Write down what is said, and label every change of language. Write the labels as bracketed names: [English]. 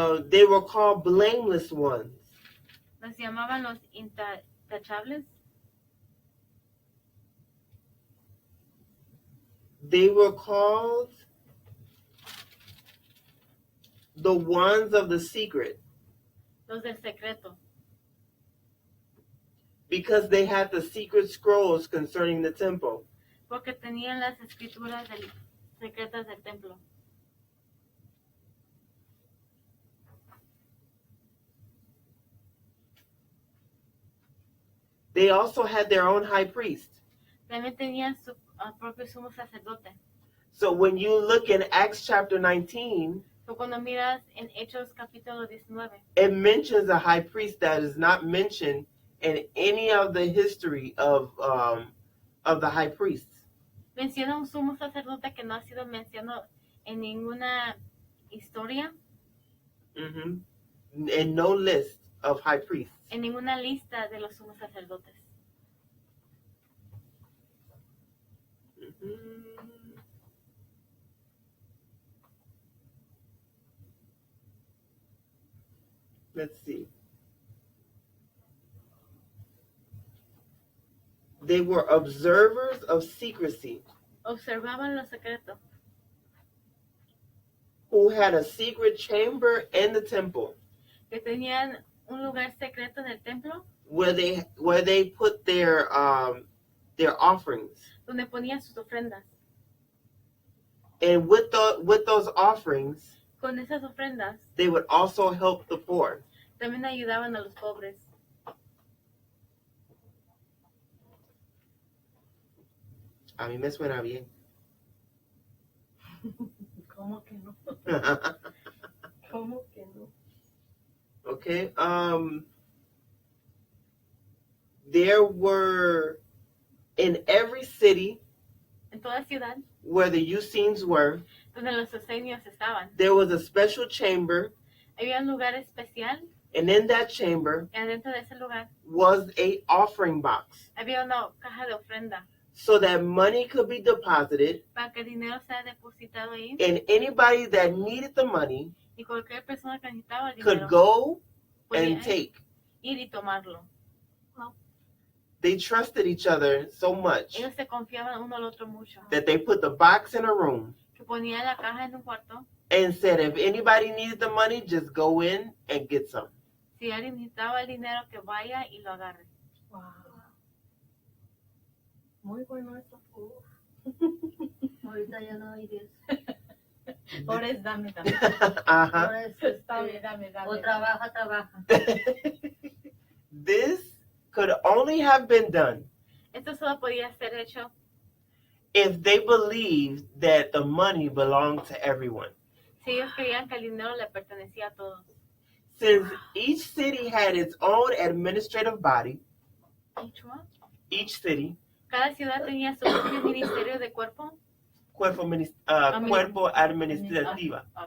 [English] They were called blameless ones. [Spanish] Los llamaban los intachables. [English] They were called the ones of the secret [Spanish] Los del secreto, [English] because they had the secret scrolls concerning the temple. [Spanish] porque tenían las escrituras secretas del templo. [English] They also had their own high priest. [Spanish] También tenían su propio sumo sacerdote. [English] So when you look in Acts chapter 19, [Spanish] So, cuando miras en Hechos capítulo 19, [English] it mentions a high priest that is not mentioned in any of the history of the high priests. [Spanish] menciona un sumo sacerdote que no ha sido mencionado en ninguna historia, [English] Mm-hmm. And no list of high priests. [Spanish] en ninguna lista de los sumos sacerdotes. Mm-hmm. [English] Let's see. They were observers of secrecy [Spanish] Observaban los secretos, [English] who had a secret chamber in the temple [Spanish] que tenían un lugar secreto en el templo [English] where they put their offerings. [Spanish] donde ponían sus ofrendas. [English] And with those offerings, [Spanish] Con esas ofrendas [English] they would also help the poor. [Spanish] también ayudaban a los pobres. A mí me suena bien. ¿Cómo que no? ¿Cómo que no? [English] Okay. there were in every city [Spanish] En toda ciudad [English] where the Essenes were, [Spanish] donde los Eusenios estaban, [English] there was a special chamber, [Spanish] había un lugar especial [English] and in that chamber [Spanish] y adentro de ese lugar [English] was a offering box, [Spanish] había una caja de ofrenda [English] so that money could be deposited, [Spanish] para que el dinero sea depositado ahí [English] and anybody that needed the money [Spanish] y cualquier persona que necesitaba el [English] could [Spanish] dinero [English] go [Spanish] podía [English] and take. [Spanish] ir y tomarlo. [English] They trusted each other so much [Spanish] Ellos se confiaban uno al otro mucho, [English] that they put the box in a room [Spanish] que ponían la caja en un cuarto. [English] and said, if anybody needed the money, just go in and get some. [Spanish] Si alguien necesitaba el dinero, que vaya y lo agarre. [English] Wow. [Spanish] Muy bueno eso. Ahorita ya no hay de eso. Ahora es dame. Uh-huh. Ahora es Dame. o trabaja. [English] This could only have been done [Spanish] Esto solo podía ser hecho [English] if they believed that the money belonged to everyone. [Spanish] si ellos creían que el dinero le pertenecía a todos. [English] Since each city had its own administrative body, each city, [Spanish] Cada ciudad tenía su propio ministerio de cuerpo. cuerpo administrativo.